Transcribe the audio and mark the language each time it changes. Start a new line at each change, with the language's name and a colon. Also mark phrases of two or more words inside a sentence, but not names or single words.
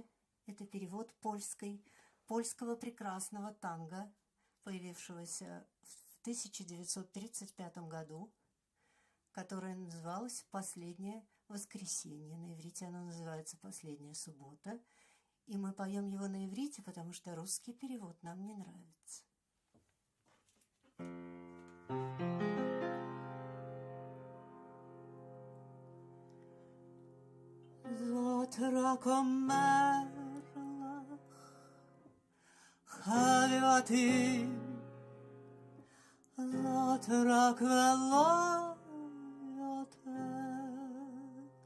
Russian: Это перевод польского прекрасного танго, появившегося в 1935 году, которое называлось «Последнее воскресенье». На иврите оно называется «Последняя суббота». И мы поем его на иврите, потому что русский перевод нам не нравится.
Hebrew: זאת רק אומר לך, חביבתי, זאת רק ולא יותר.